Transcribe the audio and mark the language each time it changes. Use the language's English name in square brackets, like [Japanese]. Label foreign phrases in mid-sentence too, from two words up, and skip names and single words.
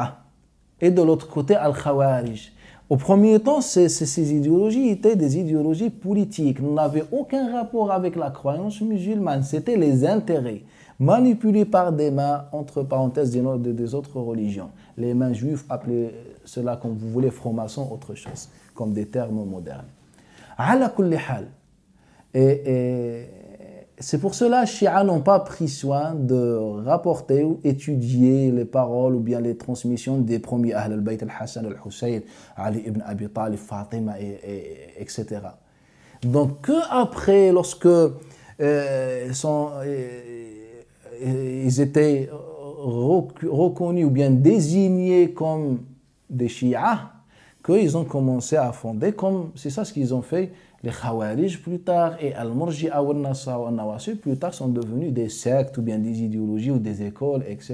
[French] Et de l'autre côté, Al-Khawarij. Au premier temps, ces idéologies étaient des idéologies politiques, n'avaient aucun rapport avec la croyance musulmane, c'était les intérêts manipulés par des mains, entre parenthèses, des autres religions. Les mains juives, appelez cela comme vous voulez, francs-maçons, autre chose, comme des termes modernes. [Arabic] على كل حال. [French] Et c'est pour cela que les Shia n'ont pas pris soin de rapporter ou étudier les paroles ou bien les transmissions des premiers Ahl al-Bayt, al-Hassan, al-Hussein, Ali ibn Abi Talib, Fatima, etc. Donc, qu'après, lorsque ils étaient reconnus ou bien désignés comme des Shia, qu'ils ont commencé à fonder, comme c'est ça ce qu'ils ont fait, les Khawarij plus tard et Al-Murji'a ou Al-Nasra ou Al-Nawasi plus tard sont devenus des sectes ou bien des idéologies ou des écoles, etc.